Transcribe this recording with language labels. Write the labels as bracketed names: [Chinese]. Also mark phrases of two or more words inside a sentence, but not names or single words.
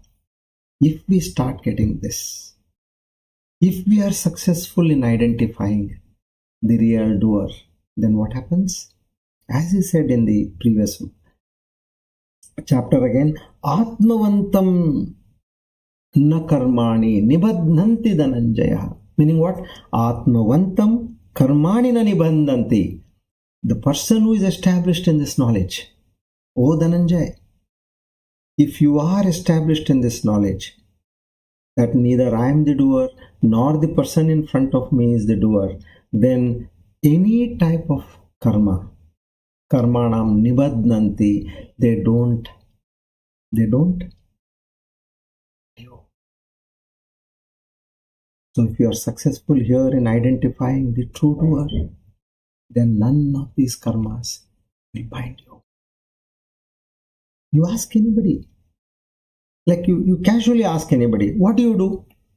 [English] If we start getting this, if we are successful in identifying the real doer, then what happens? As he said in the previous chapter again, [Sanskrit] Atmavantam na karmani nibadhanti dhananjaya. [English] Meaning what? [Sanskrit] Atmavantam karmani na nibandhanti. [English] The person who is established in this knowledge. O Dhananjay, if you are established in this knowledge, that neither I am the doer nor the person in front of me is the doer, then any type of karma, [Sanskrit] karmanam nibadhanti, [English] they don't. So if you are successful here in identifying the true doer, then none of these karmas will bind you. You ask anybody, like you casually ask anybody, what do you do?